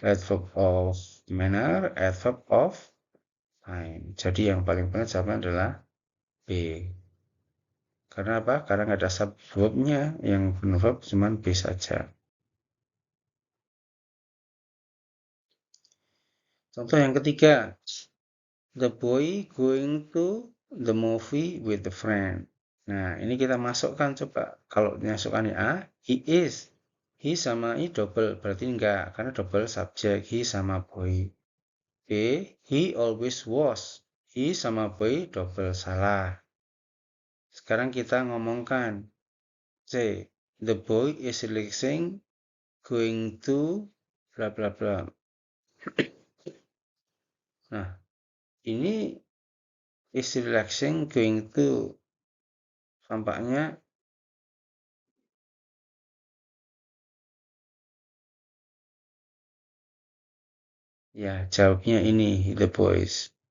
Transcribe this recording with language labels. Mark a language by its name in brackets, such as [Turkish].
[English] Adverb of manner, adverb of time. [Indonesian] Jadi yang paling benar jawabannya adalah B. Karena apa? Karena nggak ada subverbnya, yang benar verb cuma B saja. Contoh yang ketiga. [English] The boy going to the movie with the friend. [Indonesian] Nah, ini kita masukkan coba. Kalau dimasukkan A, he is. He sama I double, berarti enggak. Karena double subjek. He sama boy. B, [English] he always was. [Indonesian] He sama boy double, salah. Sekarang kita ngomongkan. [English] C, the boy is relaxing going to bla bla bla. [Indonesian] Nah, ini [English] is relaxing going to [Indonesian] tampaknya ya jawabnya ini [English] the boys.